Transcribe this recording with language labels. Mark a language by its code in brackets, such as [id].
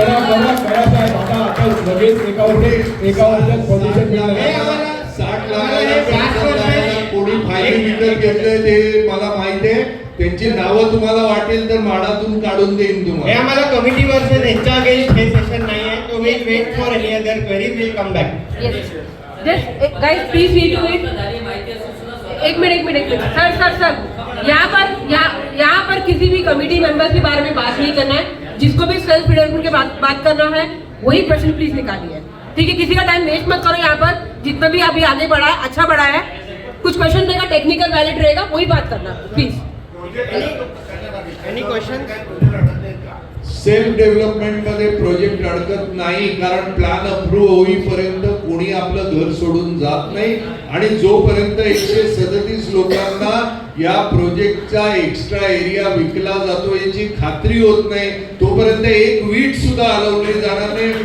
[mr] आता लगेच एका वर्षात पोझिशन मिळणार. 60 लाखाला कोणी फायली विकत घेतलंय ते मला माहिती आहे. त्यांची नावं तुम्हाला वाटेल तर माडातून काढून देईन हे तुम्हाला. आम्हाला कमिटी वर्सेस ह्याच्या अगेन्स्ट हे सेशन नाही आहे, तो [en] Will wait for any other query, will come back. Yes. Just guys, please see to it. [hi] एक मिनट सर यहाँ पर किसी भी कमेटी मेंबर्स के बारे में बात नहीं करना है. जिसको भी सेल्फ रिडेम्पशन के बात करना है वही प्रश्न प्लीज निकालिए. ठीक है, किसी का टाइम वेस्ट मत करो. यहाँ पर जितना भी अभी आगे बढ़ा है अच्छा बढ़ा है. कुछ क्वेश्चन रहेगा, टेक्निकल वैलिड रहेगा, वही बात करना please. [en] Any question? [mr] Self development मध्ये प्रोजेक्ट अडकत नाही, कारण प्लॅन अप्रूव्ह होईपर्यंत कोणी आपलं घर सोडून जात नाही. आणि जोपर्यंत 137 लोकांना या प्रोजेक्टचा एक्स्ट्रा एरिया विकला जातो याची खात्री होत नाही, तोपर्यंत एक वीट सुद्धा हलवली जाणार नाही.